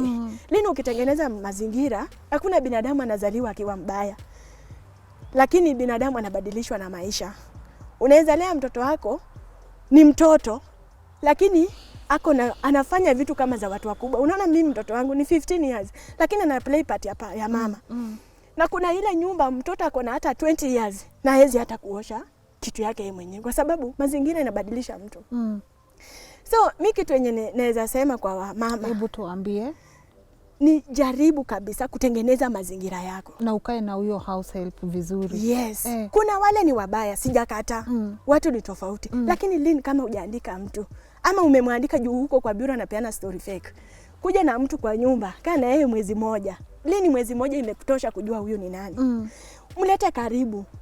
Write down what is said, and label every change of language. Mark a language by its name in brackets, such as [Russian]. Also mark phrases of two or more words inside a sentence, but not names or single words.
[Swahili] Lini ukitengeneza mazingira, hakuna binadamu anazaliwa akiwa mbaya. Lakini binadamu anabadilishwa na maisha. Unaweza lea mtoto wako ni mtoto, lakini anafanya vitu kama za watu wakubwa. Unaona mimi mtoto wangu ni 15 years, lakini ana [English] play part [Swahili] ya mama. Na kuna ile nyumba mtoto ako na hata 20 years na hawezi hata kuosha kitu yake yeye mwenyewe, kwa sababu mazingira inabadilisha mtu. So mimi kitu yenye naweza sema kwa mama, hebu tuambie, ni jaribu kabisa kutengeneza mazingira yako. Na ukae na huyo [English] house help [Swahili] vizuri. [English] Yes. [Swahili] Kuna wale ni wabaya, sijakata. Watu ni tofauti. Lakini lini kama hujaandika mtu, ama umemwandika juu huko kwa bureau anapeana [English] story fake, [Swahili] kuja na mtu kwa nyumba, kaa na yeye mwezi moja. Lini mwezi moja imekutosha kujua huyu ni nani? Mlete karibu.